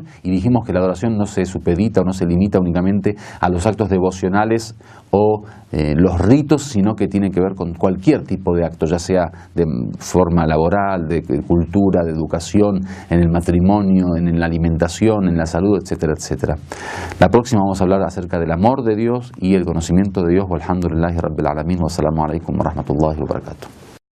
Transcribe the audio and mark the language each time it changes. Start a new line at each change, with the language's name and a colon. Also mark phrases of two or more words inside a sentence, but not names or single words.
Spanish: Y dijimos que la adoración no se supedita o no se limita únicamente a los actos devocionales o los ritos, sino que tiene que ver con cualquier tipo de acto, ya sea de forma laboral, de cultura, de educación, en el matrimonio, en la alimentación, en la salud, etcétera, etcétera. La próxima vamos a hablar acerca del amor de Dios y el conocimiento de Dios.
Arabic: والحمد لله رب العالمين. والسلام عليكم ورحمة الله وبركاته.